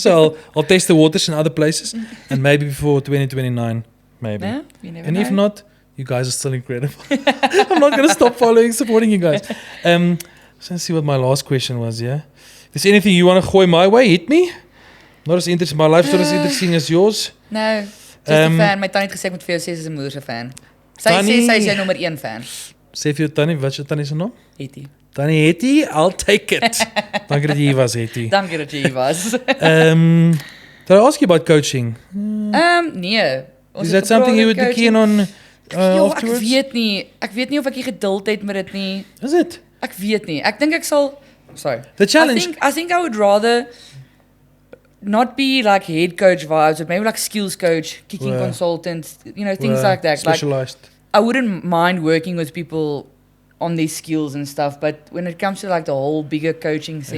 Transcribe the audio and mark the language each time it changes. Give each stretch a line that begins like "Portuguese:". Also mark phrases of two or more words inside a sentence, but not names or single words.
English: So I'll test the waters in other places, and maybe before 2029, maybe. Yeah, you never And know. if not, you guys are still incredible. I'm not going to stop supporting you guys. Let's see what my last question was. Yeah, is there anything you want to gooi my way? Hit me. Not as interesting. My life's not as interesting as yours. No, just a fan.
Afrikaans: My tannie het gesê ek moet vir jou sê sy is 'n moeder se fan. Sy sê sy is jou nommer 1 fan. Sê vir jou tannie, wat is jou tannie se naam? Hetty. Tannie Hetty,
English: I'll take it.
Afrikaans: Dankie dat jy hier was, Hetty. Dankie dat jy hier was.
English: Did I ask you about coaching?
Afrikaans: Nee. Ons
English: Is
Afrikaans: het
English: that something you would be
Afrikaans: coaching.
English: keen on
Afrikaans: Ja,
English: afterwards?
Afrikaans: Ek weet nie of ek die geduld het met dit nie.
English: Is it?
Afrikaans: Ek weet nie. Ek dink ek sal sorry.
English: The challenge. I think I would rather not be like head coach vibes, but maybe like skills coach, kicking Wow. consultant, things like that. Like Specialized. I wouldn't mind working with people on their skills and stuff, but when it comes to like the whole bigger coaching thing,